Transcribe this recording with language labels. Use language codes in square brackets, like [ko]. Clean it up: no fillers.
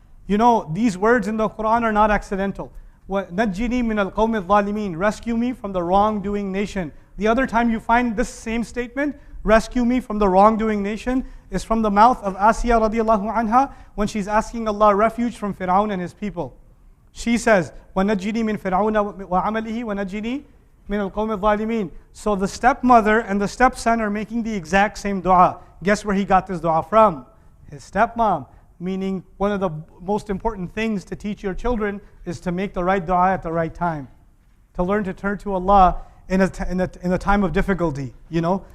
[en] You know, these words in the Quran are not accidental. [ar] نَجِّنِي مِنَ الْقَوْمِ الظَّالِمِينَ. [en] Rescue me from the wrongdoing nation. The other time you find this same statement, rescue me from the wrongdoing nation, is from the mouth of Asiya radiallahu anha when she's asking Allah refuge from Fir'aun and his people. She says, [ar] وَنَجِّنِي مِنْ فِرْعَوْنَ وَعَمَلِهِ وَنَجِّنِي مِنَ الْقَوْمِ الظَّالِمِينَ. [en] So the stepmother and the stepson are making the exact same dua. Guess where he got this dua from? His stepmom. Meaning one of the most important things to teach your children is to make the right dua at the right time. To learn to turn to Allah in a time of difficulty, you know.